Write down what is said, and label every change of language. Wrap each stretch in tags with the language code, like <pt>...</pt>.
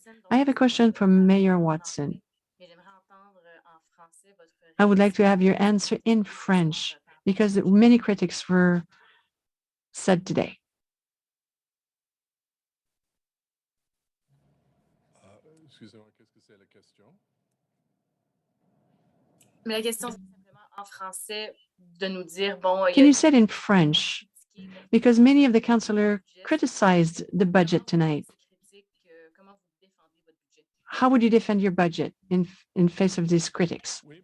<en>I have a question for Mayor Watson. I would like to have your answer in French because many critics were said today.</en> <fr>Excusez-moi, qu'est-ce que c'est la question? Mais la question, c'est simplement en français de nous dire, bon,</fr> <en>Can you say it in French? Because many of the councillors criticized the budget tonight. How would you defend your budget in face of these critics?</en>